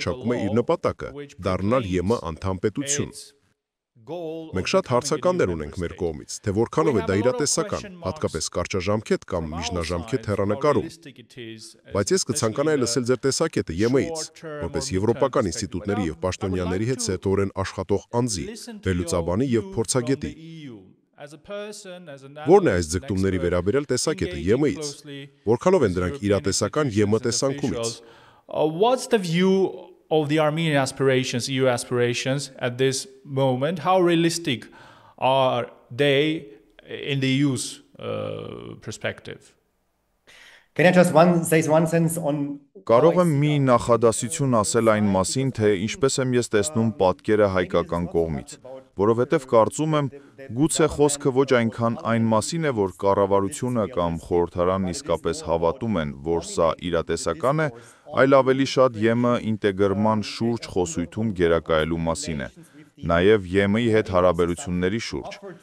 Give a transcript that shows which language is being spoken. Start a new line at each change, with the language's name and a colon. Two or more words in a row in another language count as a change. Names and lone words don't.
Armenian: է իր նպատակը՝ դառնալ ԵՄ անդամ պետություն։ Մենք շատ հարցականներ ունենք մեր կողմից, թե որքանով է դա իրատեսական, հատկապես կարճաժամկետ կամ միջնաժամկետ հեռանկարում։ Բայց ես կցանկանայի լսել ձեր տեսակետը ԵՄ-ից, որպես եվրոպական ինստիտուտների եւ պաշտոնյաների հետ սերտորեն աշխատող անձի, վերլուծաբանի եւ փորձագետի։ Որն է այս ձգտումների վերաբերյալ տեսակետը ԵՄ-ից, որքանով են դրանք իրատեսական ԵՄ տեսանկյունից։
English: What's the view of the Armenian aspirations, EU aspirations at this moment? How realistic are they in the EU's perspective? Can I just say one sentence on
Armenian: Կարող եմ մի նախադասություն ասել այն մասին, թե ինչպես եմ ես տեսնում պատկերը հայկական կողմից, որովհետև կարծում եմ, գուցե խոսքը ոչ այնքան այն մասին է, որ կառավարությունը կամ խորհրդարանն իսկապես հավատում են, որ սա իրատեսական է, այլ ավելի շատ ԵՄ ինտեգրման շուրջ խոսույթում գերակայելու մասին է, նաև ԵՄ-ի հետ հարաբերությունների շուրջ։